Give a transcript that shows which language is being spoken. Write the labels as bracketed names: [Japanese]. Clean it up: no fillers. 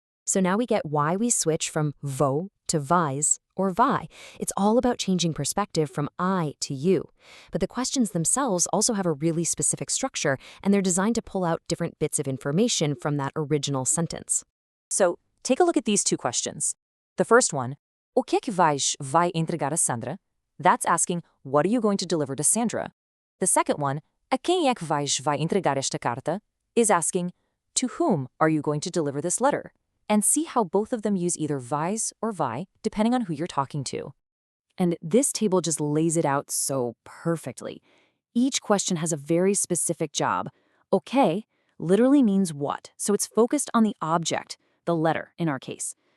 [English] So now we get why we switch from vou to vais or vai. It's all about changing perspective from I to you. But the questions themselves also have a really specific structure, and they're designed to pull out different bits of information from that original sentence. So take a look at these two questions. The first one, [Portuguese] o que é que vais vai entregar a Sandra? [English] That's asking, what are you going to deliver to Sandra? The second one, [Portuguese] a quem é que vais vai entregar esta carta? [English] Is asking, to whom are you going to deliver this letter? And see how both of them use either vais or vai, depending on who you're talking to. And this table just lays it out so perfectly. Each question has a very specific job. Okay literally means what, so it's focused on the object, the letter in our case.